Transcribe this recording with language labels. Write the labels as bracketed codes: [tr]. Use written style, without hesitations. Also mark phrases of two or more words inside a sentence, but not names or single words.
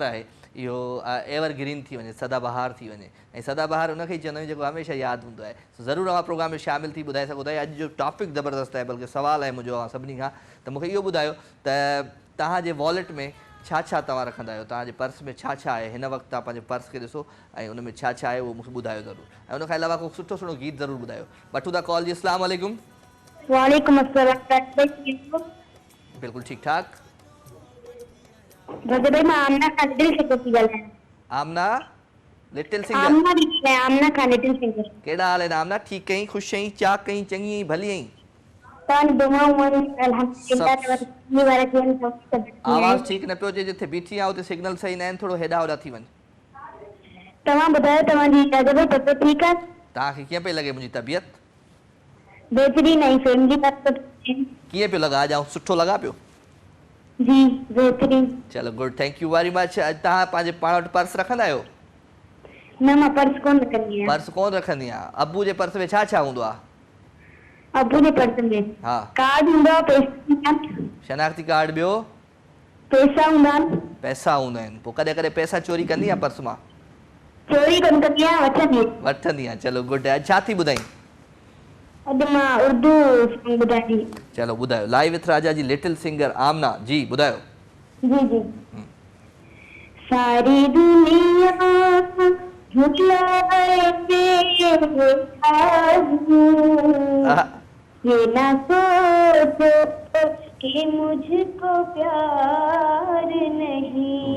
[sd] आहे इहो एवरग्रीन थी वञे सदाबहार थी वञे ऐं सदाबहार उनखे ई चवंदा आहियूं जेको हमेशह यादि हूंदो आहे ज़रूरु अव्हां प्रोग्राम में शामिलु थी ॿुधाए सघो था अॼु जो टॉपिक ज़बरदस्त आहे बल्कि सुवालु आहे मुंहिंजो अव्हां सभिनी खां त मूंखे इहो ॿुधायो त तव्हांजे वॉलेट में छा छा तव्हां रखंदा आहियो तव्हांजे पर्स में छा छा आहे हिन वक़्तु तव्हां पंहिंजे पर्स खे ॾिसो ऐं उन में छा छा आहे उहो मूंखे ॿुधायो ज़रूरु ऐं उनखां अलावा को सुठो सुठो गीत ज़रूरु ॿुधायो वठूं था कॉल जी [ar] السلام عليكم وعليكم السلام [sd] बिल्कुलु ठीकु ठाक राजा भाई मां आमना खान दिल से थी ॻाल्हायां [en] Amna little singer Amna Khan little singer [sd] कहिड़ा हाल आहिनि आमना ठीकु आहीं ख़ुशि आहीं चाक आहीं चङी आहीं भली आहीं तव्हां दुआऊं अल्हम्दुलिल्लाह आवाज़ ठीकु न पियो अचे जिथे बीठी आहे उते सिग्नल सही न आहिनि थोरो हेॾा होॾा थी वञ तव्हां ॿुधायो तव्हांजी राजा भाई तबियत ठीकु आहे तव्हांखे कीअं पई लॻे मुंहिंजी तबियत बहितरीन ऐं फैमिली कीअं पियो लॻा अॼु सुठो लॻा पियो जी बहितरीन चलो [en] good thank you very much [sd] तव्हां पंहिंजे पाण वटि पर्स रखंदा आहियो न मां पर्स कोन रखंदी आहियां पर्स कोन रखंदी आहियां अबू जे पर्स में छा छा हूंदो आहे अबू जे पर्स में हा कार्ड हूंदो आहे पैसा शनाख्ती कार्ड ॿियो पैसा हूंदा आहिनि पैसा हूंदा आहिनि पोइ कॾहिं कॾहिं पैसा चोरी कंदी आहे पर्स मां चोरी कोन कंदी आहियां वठंदी आहे चलो गुड अॼु छा थी ॿुधाई अॼु मां उर्दू सॉन्ग ॿुधाईंदी चलो ॿुधायो लाइव विथ राजा जी [en] little singer [sd] आमना जी ॿुधायो [ur] جی جی ساری دنیا جھٹلائے یہ نہ سوچو کہ مجھ کو پیار نہیں